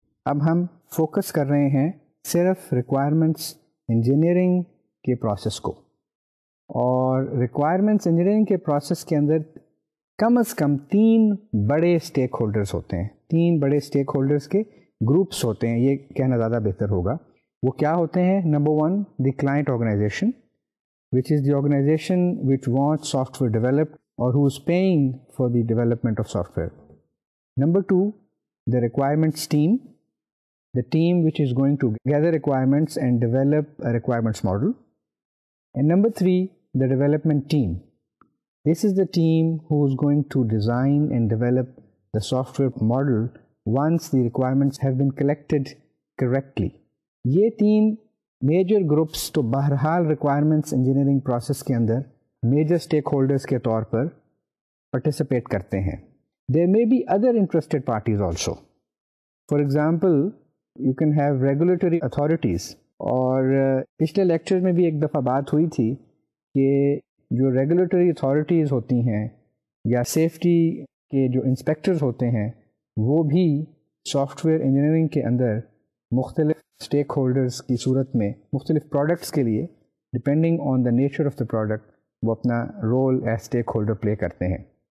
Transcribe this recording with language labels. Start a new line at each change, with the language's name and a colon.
Urdu: اب ہم فوکس کر رہے ہیں صرف ریکوائرمنٹس انجینئرنگ کے پروسیس کو، اور ریکوائرمنٹس انجینئرنگ کے پروسیس کے اندر کم از کم 3 بڑے اسٹیک ہولڈرز ہوتے ہیں. 3 بڑے اسٹیک ہولڈرز کے گروپس ہوتے ہیں، یہ کہنا زیادہ بہتر ہوگا. وہ کیا ہوتے ہیں؟
English: Number 1 the client organization which is the organization which wants software developed or who is paying for the development of software. Number 2, the requirements team, the team which is going to gather requirements and develop a requirements model. And number 3, the development team. This is the team who is going to design and develop the software model once the requirements have been collected correctly.
Urdu: یہ 3 major groups تو بہرحال requirements engineering process کے اندر major stack holders کے طور پر participate کرتے ہیں.
English: There may be other interested parties also. For example you can have regulatory authorities,
Urdu: اور پچھلے لیکچر میں بھی ایک دفعہ بات ہوئی تھی کہ جو ریگولیٹری اتھارٹیز ہوتی ہیں یا سیفٹی کے جو انسپیکٹرز ہوتے ہیں وہ بھی سافٹ ویئر انجینئرنگ کے اندر مختلف اسٹیک ہولڈرز کی صورت میں مختلف پروڈکٹس کے لیے depending on the nature of the product وہ اپنا رول ایز اسٹیک ہولڈر پلے کرتے ہیں.